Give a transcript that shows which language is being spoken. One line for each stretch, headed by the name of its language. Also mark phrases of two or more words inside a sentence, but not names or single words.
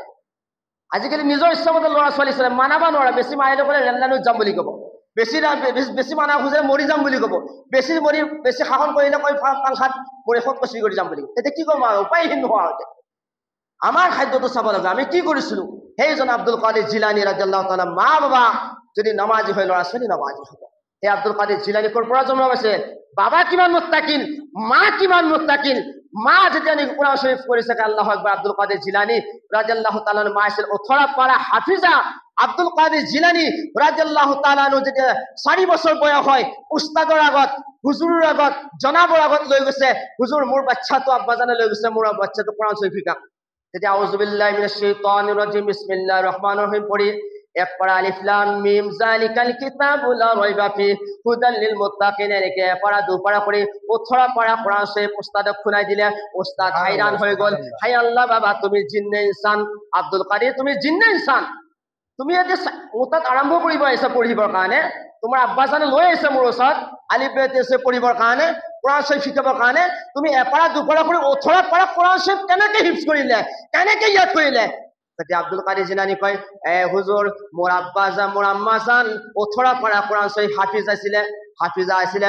Assamese: আজিকালি নিজৰ ইচ্ছামতে ল'ৰা ছোৱালী চলে, মানাব নোৱাৰে, বেছি মাৰিলে ক'লে ৰেললাইনত যাম বুলি ক'ব, বেছি মানা খুঁজে মৰি যাম বুলি ক'ব, বেছি শাসন কৰিলে কৈ পাংখাত মৰি সৎকচি কৰি যাম বুলি ক'ব। তেতিয়া কি ক'ম আৰু? উপায়হীন নোহোৱা হৈছে। আমাৰ খাদ্যটো চাব লাগে, আমি কি কৰিছিলো? সেইজন আব্দুল কাদিৰ জিলানী
Arabic: رضي الله تعالى,
Assamese: মা বাবা যদি নামাজি হয়, ল'ৰা ছোৱালী নামাজি হ'ব। সেই আব্দুল কাদিৰ জিলানী ক'ৰ পৰা জন্ম পাইছে? বাবা কিমান মুত্তাকিন, মা কিমান মুত্তাকিন। মা যেতিয়া নেকি কোৰআন শৰীফ পঢ়িছে,
Arabic: الله أكبر,
Assamese: আব্দুল কাদিৰ জিলানী
Arabic: رضي الله تعالى
Assamese: মা আছিল 18 পাৰা হাফিজা। আব্দুল কাদিৰ জিলানী
Arabic: رضي الله تعالى
Assamese: যেতিয়া 4 বছৰ বয়স হয়, উস্তাদৰ আগত, হুজুৰৰ আগত, জনাবৰ আগত লৈ গৈছে, হুজুৰ মোৰ বাচ্চাটো আব্বাজানে লৈ গৈছে, মোৰ বাচ্চাটো কোৰআন শৰীফ শিকা। তেতিয়া
Arabic: أعوذ بالله من الشيطان الرجيم بسم الله الرحمن الرحيم
Assamese: পঢ়ি এক পৰা
Arabic: الم ذلك الكتاب لا ريب فيه هدى للمتقين,
Assamese: এনেকে পৰা দুপাৰা কৰি 18 পাৰা কোৰআন শৰীফ উস্তাদক শুনাই দিলে। উস্তাদ হাইৰান হৈ গ'ল, হাই আল্লাহ, বাবা তুমি জিন্নে ইনসান, আব্দুল কাদিৰ তুমি জিন্নে ইনসান, তুমি এতিয়া মোৰ তাত আৰম্ভ কৰিব আহিছা পঢ়িবৰ কাৰণে, তোমাৰ আব্বাজানে লৈ আহিছে মোৰ ওচৰত আলিফ বে তে পঢ়িবৰ কাৰণে, কোৰআন শৰীফ শিকাবৰ কাৰণে, তুমি এপাৰা দুপাৰা কৰি 18 পাৰা কোৰআন শৰীফ কেনেকে হিফজ কৰিলে, কেনেকে ইয়াদ কৰিলে? তেতিয়া আব্দুল কাদিৰ জিলানী কয়, হুজুৰ মোৰ আব্বাজান মোৰ আম্মাজান 18 পাৰা কোৰআন শৰীফ হাফিজা আছিলে।